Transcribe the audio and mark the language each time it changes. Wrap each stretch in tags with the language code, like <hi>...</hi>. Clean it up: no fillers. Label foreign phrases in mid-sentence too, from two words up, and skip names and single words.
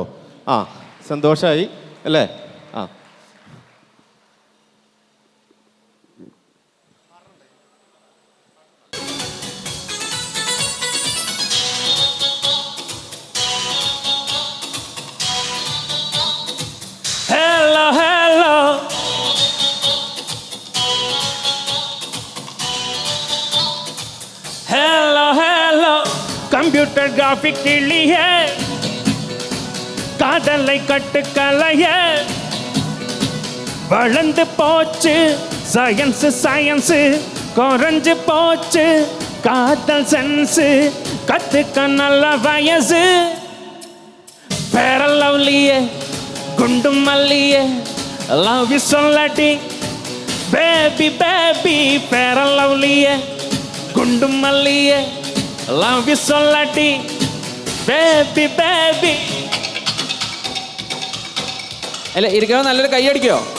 <ml>ആ, സന്തോഷമായി അല്ലേ? ആ,</ml> <en>hello hello hello hello computer graphic</en> <ta>கிளிய காதலை கட்டுக்கலைய வளர்ந்து போச்சு</ta> <en>science science</en> <ta>குறைஞ்சு போச்சு காதல் சென்ஸ் கத்துக்க நல்ல வயசு பேர லவ்லிய குண்டு மல்லிய</ta> <en>love you</en> <ta>சொல்லடி</ta> <en>baby baby</en> <ta>பேர லவ்லிய குண்டு மல்லிய</ta> <en>love you</en> <ta>സൊല്ലടി</ta> <en>baby baby.</en> <ml>അല്ല, ഇരിക്കണോ? നല്ലൊരു കൈ അടിക്കോ?</ml>